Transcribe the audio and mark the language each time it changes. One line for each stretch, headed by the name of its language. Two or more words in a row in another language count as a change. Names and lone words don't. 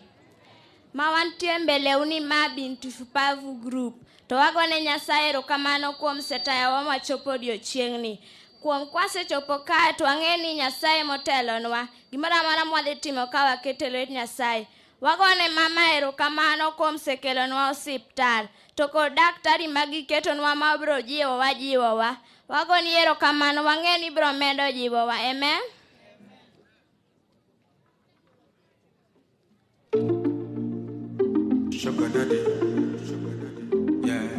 Swahili: Mawantie mbele uni binti shupavu group.
Luo (Kenya and Tanzania): To wagone Nyasaye erokamano kuom setayawa machopo odiochieng'ni. Kuom kwasechopo kae to wang'eni Nyasaye motelonwa. Gimoro amora mwadhi timo ka waketo e lwet Nyasaye. Wagone mama erokamano kuom sekelonwa osiptal. To kod daktari magiketonwa ma biro jiwowa. Wagoni erokamano wang'eni biro medo jiwowa. Amen.
English: Sugar daddy. Yeah.